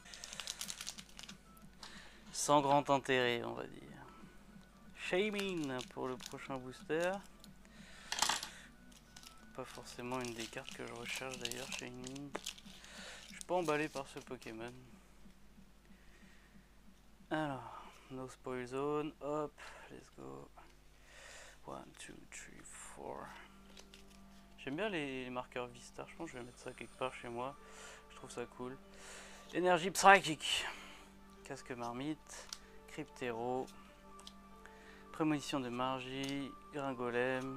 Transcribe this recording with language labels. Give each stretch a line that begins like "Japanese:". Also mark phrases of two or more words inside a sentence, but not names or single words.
French: Sans grand intérêt, on va dire. Shaming pour le prochain booster. Pas forcément une des cartes que je recherche d'ailleurs, Shaming. Je suis pas emballé par ce Pokémon. Alors,
English: no spoil zone. Hop, let's go. 1, 2, 3, 4.
French: J'aime bien les marqueurs Vistar, je pense que je vais mettre ça quelque part chez moi. Je trouve ça cool. Énergie psychique. Casque marmite. Cryptéro. Prémonition de Margie. Gringolem.